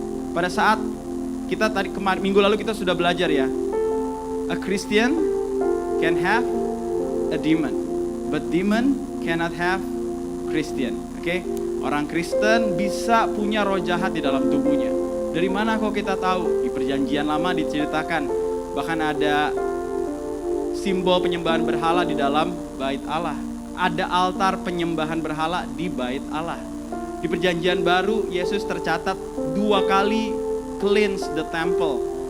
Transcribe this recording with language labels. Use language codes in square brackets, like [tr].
[id] Pada saat kita tadi minggu lalu kita sudah belajar ya. [en] A Christian can have a demon, but demon cannot have Christian. [id] Oke? Orang Kristen bisa punya roh jahat di dalam tubuhnya. Dari mana kok kita tahu? Di Perjanjian Lama diceritakan, bahkan ada simbol penyembahan berhala di dalam bait Allah. Ada altar penyembahan berhala di bait Allah. Di Perjanjian Baru, Yesus tercatat 2 kali [en] cleanse the temple.